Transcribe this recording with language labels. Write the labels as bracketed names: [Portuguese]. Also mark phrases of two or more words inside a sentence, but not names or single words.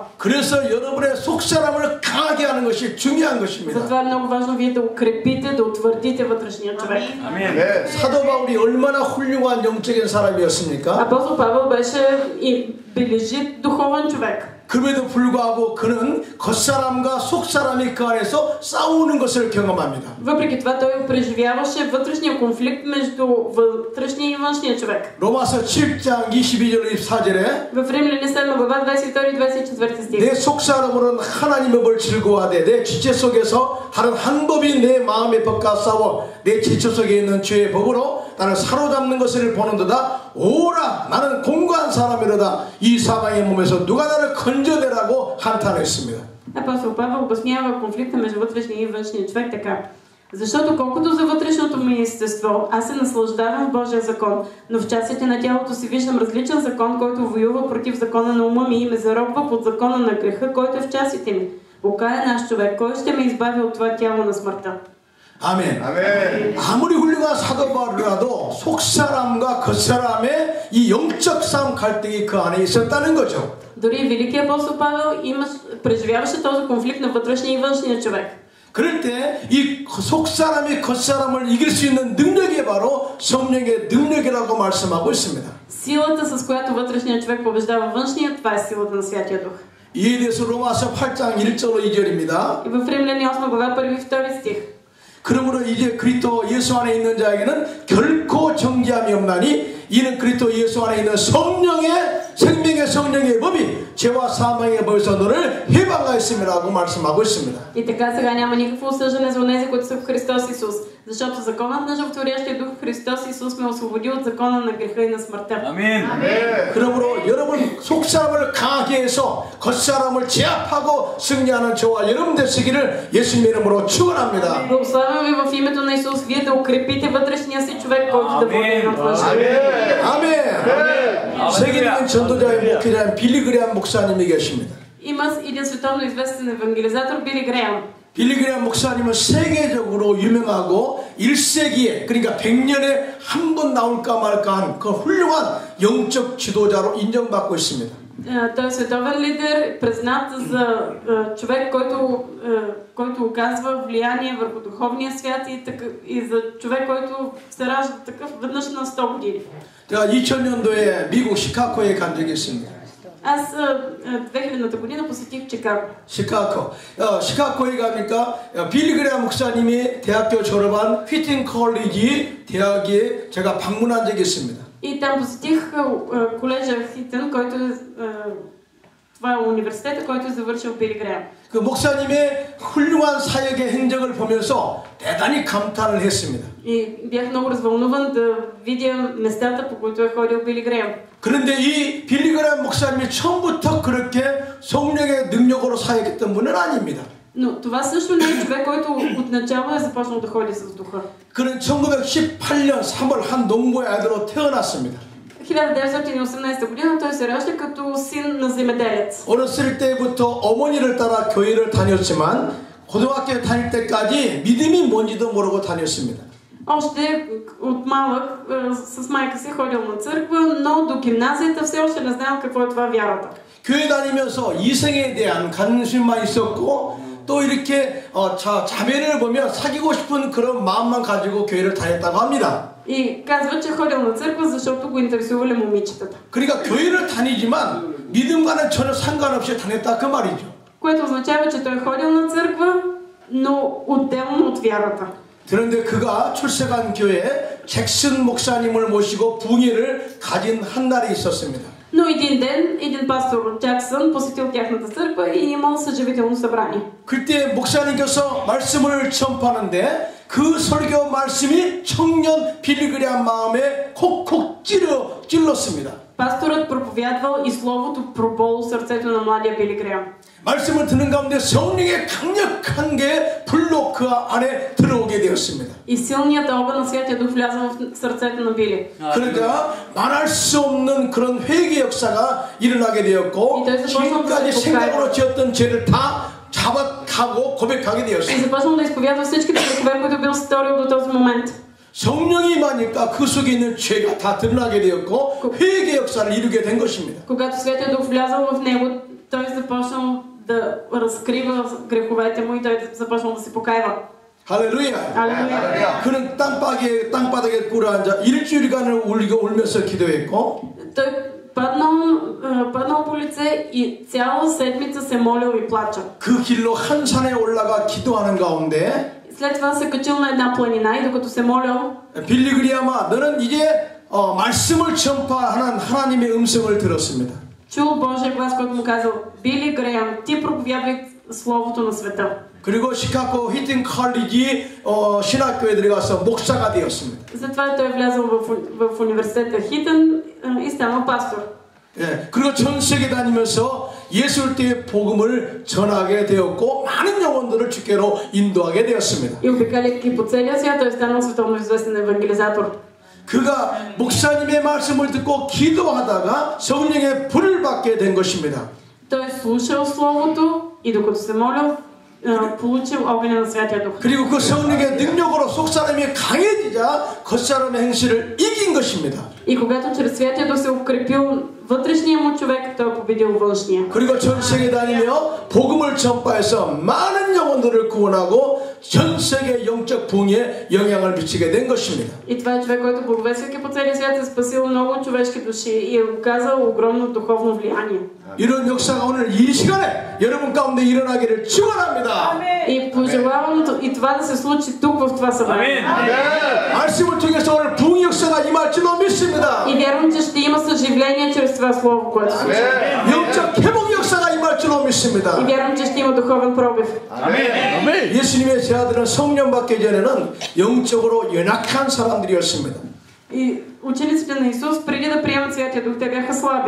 [Korean] 그래서 여러분의 속사람을 강하게 하는 것이 중요한 것입니다. [Bulgarian] затова е много важно вие да укрепите, да утвърдите вътрешния човек. [Korean] 사도 바울이 얼마나 훌륭한 영적인 사람이었습니까? [Bulgarian] Апостол Павел беше бележит духовен човек. [Korean] 그럼에도 불구하고 그는 겉사람과 속사람이 그 안에서 싸우는 것을 경험합니다. [Bulgarian] Въпреки това той преживяваше вътрешния конфликт между вътрешния и външния човек. [Korean] 로마서 7장 22절 24절에 [Bulgarian] В Римляни 7 глава 22 и 24 стих. [Korean] 내 속사람으로는 하나님의 법을 즐거워하되 내 지체 속에서 다른 한 법이 내 마음의 법과 싸워 내 지체 속에 있는 죄의 법으로 나를 사로잡는 것을 보는도다. 오라 나는 공고한 사람이로다. 이 사망의 몸에서 누가 나를 건져내라고 한탄했습니다. [Bulgarian] Апостол Павел обяснява конфликта между вътрешния и външния човек така. Защото колкото за вътрешното ми естество, аз се наслаждавам в Божия закон, но в частите на тялото си виждам различен закон, който воюва против закона на ума ми и ме заробва под закона на греха, който е в частите ми. Окая наш човек, кой ще ме избави от това тяло на смъртта? [Korean] 아멘. 아무리 훌륭한 사도 바울이라도 속사람과 겉사람의 이 영적 싸움 갈등이 그 안에 있었다는 거죠. [Bulgarian] Дори великият апостол Павел преживяваше този конфликт на вътрешния и външния човек. [Korean] 그럴 때 이 속사람이 겉사람을 이길 수 있는 능력이 바로 성령의 능력이라고 말씀하고 있습니다. [Bulgarian] Силата, с която вътрешният човек побеждава външния, това е силата на Святия Дух. [Korean] 이에 대해서 로마서 8장 1절로 2절입니다. [Bulgarian] И в Римляни 8 глава 1 и 2 стих. [Korean] 그러므로 이제 그리스도 예수 안에 있는 자에게는 결코 정죄함이 없나니 이는 그리스도 예수 안에 있는 성령의 생명의 성령의 법이 죄와 사망의 법에서 너를 해방하였음이라고 말씀하고 있습니다. [Bulgarian] И така сега няма никакво осъждане за онези, които са в Христос Исус, защото законът на животворящия дух в Христос Исус ме освободи от закона на греха и на смъртта. [Korean] 아멘. 그러므로 여러분 속사람을 강하게 해서 겉사람을 제압하고 승리하는 저와 여러분 되시기를 예수님의 이름으로 축원합니다. [Bulgarian] Благославям ви в името на Исус, вие да укрепите вътрешния си човек, който да води на външния. [Korean] 아멘. 세계 있는 전도자의 목회자인 빌리 그레함 목사님이 계십니다. [Bulgarian] Има един световно известен евангелизатор Били Греъм. [Korean] 빌리 그레함 목사님은 세계적으로 유명하고 1세기에 그러니까 100년에 한 번 나올까 말까한 그 훌륭한 영적 지도자로 인정받고 있습니다. [Bulgarian] Той е световен лидер, признат за човек, който оказва влияние върху духовния свят и за човек, който се ражда такъв веднъж на 100 години. [Korean] 제가 2000년도에 미국 시카고에 간 적이 있습니다. [Bulgarian] Аз 2000-та година посетих Чикаго. [Korean] 시카고에 가니까 빌리 그레함 목사님이 대학교 졸업한 휘팅 컬리지 대학에 제가 방문한 적이 있습니다. [Bulgarian] И там посетих колежа Хитън, който това е университета, който е завършил Били Греъм. [Korean] 그 목사님의 훌륭한 사역의 행적을 보면서 대단히 감탄을 했습니다. [Bulgarian] И бях много развълнуван да видя местата, по които е ходил Били Греъм. [Korean] 그런데 이 빌리 그레함 목사님이 처음부터 그렇게 성령의 능력으로 사역했던 분은 아닙니다. [Bulgarian] Но това също не е човек, който отначало е започнал да ходи с духа. [Korean] 그는 1918년 3월 한 농부의 아들로 태어났습니다. [Bulgarian] 1918 година той се ражда като син на земеделец. [Korean] 어렸을 때부터 어머니를 따라 교회를 다녔지만 고등학교에 다닐 때까지 믿음이 뭔지도 모르고 다녔습니다. [Bulgarian] Още от малък с майка си ходил на църква, но до гимназията все още не знаел какво е това вярата. [Korean] 교회 다니면서 이성에 대한 관심만 있었고 또 이렇게 자매를 보면 사귀고 싶은 그런 마음만 가지고 교회를 다녔다고 합니다. [Bulgarian] И казва, че ходил на църква, защото го интересували момичетата. [Korean] 그러니까 교회를 다니지만 믿음과는 전혀 상관없이 다녔다 그 말이죠. [Bulgarian] Което означава, че той е ходил на църква, но отделно от вярата. [Korean] 그런데 그가 출석한 교회에 잭슨 목사님을 모시고 부흥회를 가진 한 날이 있었습니다. [Bulgarian] Но един ден, един пастор Джаксън посетил тяхната църква и имал съживително събрание. [Korean] 그때 목사님께서 말씀을 전파하는데 그 설교 말씀이 청년 빌리 그레함 마음에 콕콕 찔렀습니다. [Bulgarian] Пасторът проповядвал и словото проболо сърцето на младия Били Греъм. [Korean] 말씀을 듣는 가운데 성령의 강력한 게 불로 그 안에 들어오게 되었습니다. [Bulgarian] И силният огън на Святия Дух вляза в сърцето на Били. [Korean] 그러자 말할 수 없는 그런 회개 역사가 일어나게 되었고 지금까지 생각으로 지었던 죄를 다 자박하고 고백하게 [Bulgarian] И [Korean] 되었습니다. [Bulgarian] започнал да изповядва всичките грехове, които бил сторил до този момент. [Korean] 성령이 임하니까 그 속에 있는 죄가 다 드러나게 되었고 회개 역사를 이루게 된 것입니다. [Bulgarian] Когато Святия Дух влязал в него, той започнал да разкрива греховете му и той започнал да се покайва. [Korean] 할렐루야. 할렐루야. 그는 땅바닥에 꿇어 앉아 일주일간을 울면서 기도했고. [Bulgarian] Той паднал по лице и цяла седмица се молил и плача. [Korean] 그 길로 한 산에 올라가 기도하는 가운데 [Bulgarian] След това се качил на една планина и докато се молил, [Korean] 빌리 그리하마 너는 이제 말씀을 전파하는 하나님의 음성을 들었습니다. [Bulgarian] чул Божия глас, който му казал: Били Греъм, ти проповядвай словото на света. [Korean] 그리고 시카고 히팅 칼리지 신학교에 들어가서 목사가 되었습니다. [Bulgarian] Затова той влязъл в университета Хитън и станал пастор. [Korean] 예, 그리고 전 세계 다니면서 예수의 복음을 전하게 되었고 많은 영혼들을 주께로 인도하게 되었습니다. [Bulgarian] И обикаляйки по целия свят, той станал световно известен евангелизатор. [Korean] 그가 목사님의 말씀을 듣고 기도하다가 성령의 불을 받게 된 것입니다. [Bulgarian] Той слушал словото и докато се молил, получил огъня на Святия Дух. [Korean] 그리고 그 성령의 능력으로 속사람이 강해지자 겉사람의 행실을 이긴 것입니다. [Bulgarian] И когато чрез Святия Дух се укрепил вътрешния му човек, той победил външния. [Korean] 그리고 전 세계 다니며 복음을 전파해서 많은 영혼들을 구원하고 전 세계 영적 부흥에 영향을 미치게 된 것입니다. [Bulgarian] И това е човек, който благовествайки по целия свят е спасил много човешки души и е оказал огромно духовно влияние. [Korean] 이런 역사가 오늘 이 시간에 여러분 가운데 일어나기를 축원합니다. [Bulgarian] И пожелавам и това да се случи тук в това събрание. [Korean] 말씀을 통해서 오늘 부흥 역사가 임할 줄로 믿습니다. [Bulgarian] И вярвам, че ще има съживление чрез това слово, което се случи. [Korean] 영적 회복 역사가 임할 줄로 믿습니다. [Bulgarian] И вярвам, че ще има духовен пробив. [Korean] 예수님의 제자들은 성령 받기 전에는 영적으로 연약한 사람들이었습니다. [Bulgarian] И учениците на Исус, преди да приемат Святия Дух, те бяха слаби.